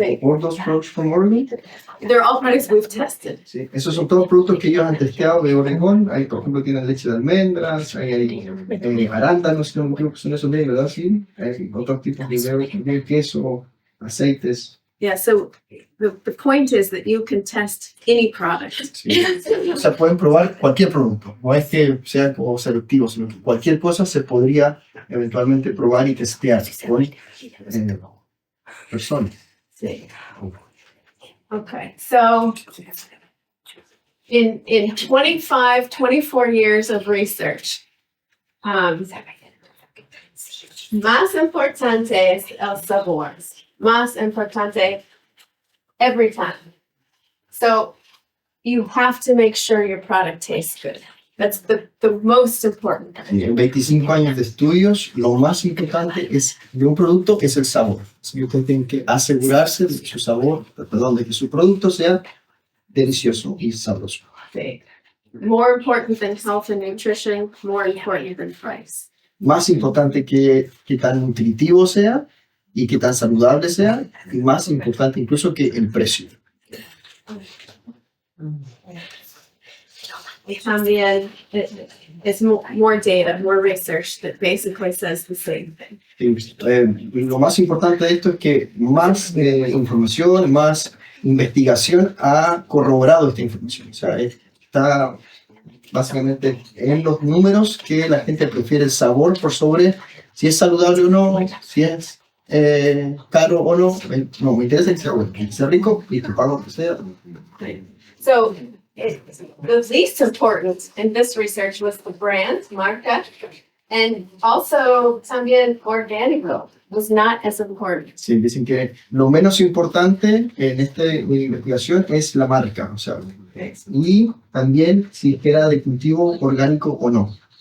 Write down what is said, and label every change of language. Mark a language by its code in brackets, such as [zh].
[en] All those products from Oregon? They're all products we've tested. [es] Sí, esos son todos productos que ellos han testeado de Oregón. Ahí, por ejemplo, tienen leche de almendras, hay arándanos, no creo que son esos de ¿verdad? Sí, hay otros tipos de queso, aceites. [en] Yeah, so the point is that you can test any product. [es] Sí. O sea, pueden probar cualquier producto. No es que sea como selectivo, sino que cualquier cosa se podría eventualmente probar y testear con personas. [en] Sí. Okay, so in 25, 24 years of research, [es] más importante es el sabor. Más importante [en] every time. So you have to make sure your product tastes good. That's the most important. [es] En 25 años de estudios, lo más importante de un producto es el sabor. Así que usted tiene que asegurarse de que su sabor, perdón, de que su producto sea delicioso y sabroso. Sí. [en] More important than health and nutrition, more important than price. [es] Más importante que tan nutritivo sea y que tan saludable sea, y más importante incluso que el precio. Y también [en] it's more data, more research that basically says the same thing. [es] Lo más importante de esto es que más información, más investigación ha corroborado esta información. O sea, está básicamente en los números que la gente prefiere el sabor por sobre si es saludable o no, si es caro o no. No, me interesa que sea bueno, que sea rico y te pago que sea. [en] So the least important in this research was the brand, [es] marca, [en] and also [es] también orgánico [en] was not as important. [es] Sí, dicen que lo menos importante en esta investigación es la marca, o sea, y también si era de cultivo orgánico o no.